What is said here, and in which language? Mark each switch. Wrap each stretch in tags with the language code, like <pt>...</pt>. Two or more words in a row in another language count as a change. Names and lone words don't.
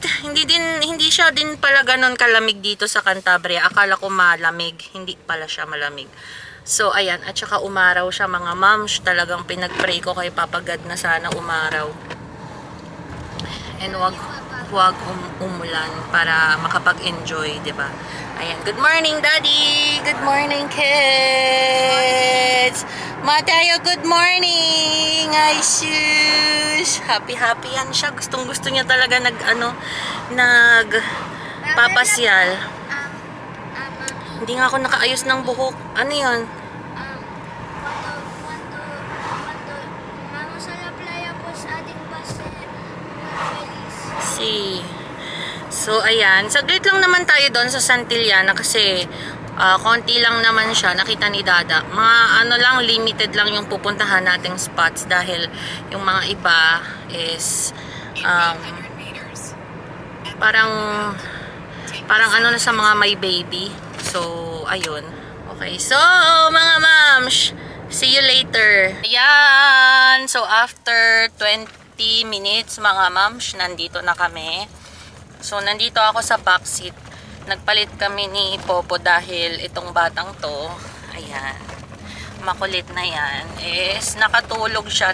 <tl>Hindi siya din pala ganun kalamig dito sa Cantabria. Akala ko malamig. Hindi pala siya malamig. So, ayan. At saka umaraw siya mga moms. Talagang pinag-pray ko kay Papa God na sana umaraw. And wag umulan para makapag-enjoy, 'di ba? Ayan,</tl> <en>good morning Daddy. Good morning kids. Mateo, good morning.</en> <tl>Ay sus. Happy yan siya. Gustong-gusto niya talaga papasyal. Hindi nga ako nakaayos ng buhok. Ano 'yon?</tl> <es>Cuando vamos a la playa pues</es> <en>see. So,</en> <tl>ayan. Saglit lang naman tayo doon sa Santillana kasi konti lang naman siya. Nakita ni Dada. Mga ano lang, limited lang yung pupuntahan nating spots dahil yung mga iba is parang ano na sa mga may baby. So, ayun. Okay. So, mga mams,</tl> <en>see you later.</en> <tl>Ayan. So,</tl> <en>after 20 minutes,</en> <tl>mga mams, nandito na kami. So, nandito ako sa backseat. Nagpalit kami ni Popo dahil itong batang to, ayan, makulit na yan, is nakatulog siya.</tl>